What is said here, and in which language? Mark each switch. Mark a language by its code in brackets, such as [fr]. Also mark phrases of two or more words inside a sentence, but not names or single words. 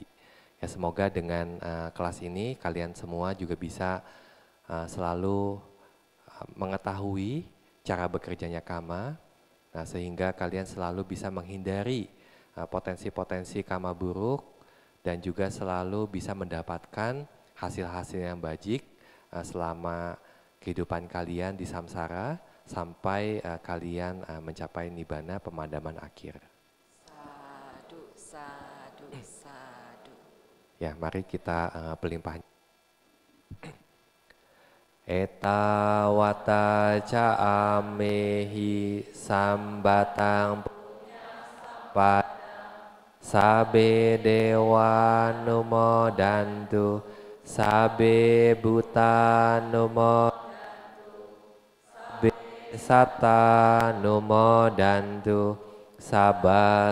[id] Ya, semoga dengan kelas ini kalian semua juga bisa selalu mengetahui cara bekerjanya karma, sehingga kalian selalu bisa menghindari potensi-potensi karma buruk dan juga selalu bisa mendapatkan hasil-hasil yang bajik selama kehidupan kalian di samsara sampai kalian mencapai nibbana pemadaman akhir. [pi] Sadu, sadu, sadu. [id] Ya, mari kita pelimpahan. [pi] Etawata ca amehi sambatang pada sabe dewa numodantu sabe buta numodantu sabe satta numodantu sabba